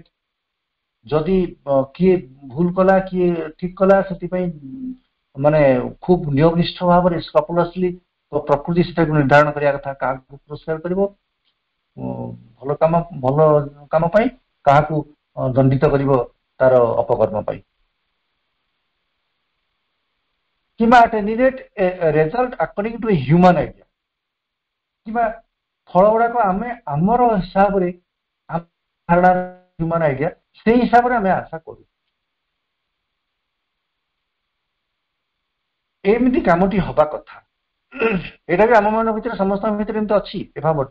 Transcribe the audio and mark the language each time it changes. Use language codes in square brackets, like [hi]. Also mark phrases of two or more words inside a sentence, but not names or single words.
[or] ଯଦି କିଏ ଭୁଲ କଲା, କିଏ ଠିକ କଲା, ସେଥିପାଇଁ ମାନେ ଖୁବ ନିୟମନିଷ୍ଠ ଭାବରେ ସ୍କ୍ରପଲସଲି ପ୍ରକୃତି ସେଟାକୁ ନିର୍ଦ୍ଧାରଣ କରିବା କଥା, କାହାକୁ ପୁରସ୍କାର କରିବ ଭଲ କାମ ପାଇଁ, କାହାକୁ ଦଣ୍ଡିତ କରିବ ତାର ଅପକର୍ମ ପାଇଁ, [en] କିମ୍ବା at any rate a result according to a human idea, [or] କିମ୍ବା ଫଳ ଗୁଡାକ ଆମେ ଆମର ହିସାବରେ, [en] human idea, [or] ସେଇ ହିସାବରେ ଆମେ ଆଶା କରୁ। ଏମିତି କାମଟି ହବା କଥା, ଏଇଟା ବି ଆମମାନଙ୍କ ଭିତରେ, ସମସ୍ତଙ୍କ ଭିତରେ ଏମିତି ଅଛି ଏ ଭାବଟି।